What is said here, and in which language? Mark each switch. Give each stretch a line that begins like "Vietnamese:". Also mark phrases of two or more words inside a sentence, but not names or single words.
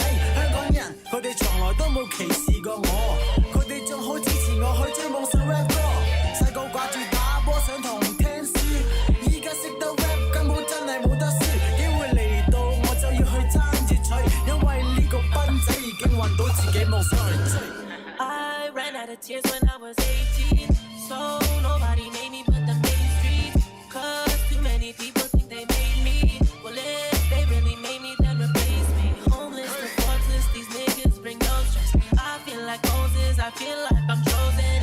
Cantonese: 香港人佢哋從來都冇歧視過我，佢哋仲好支持我去追夢想 rap 歌。細個掛住打波上堂唔聽書，依家識得 rap 根本真係冇得輸。機會嚟到我就要去爭住取，因為呢個賓仔已經揾到自己夢想去追。
English: I ran out of tears when I was 18, so nobody made me put them in streets. Cause too many people think they made me. Well, if they really made me, then replace me. Homeless, the forceless, these niggas bring no stress. I feel like Moses, I feel like I'm chosen.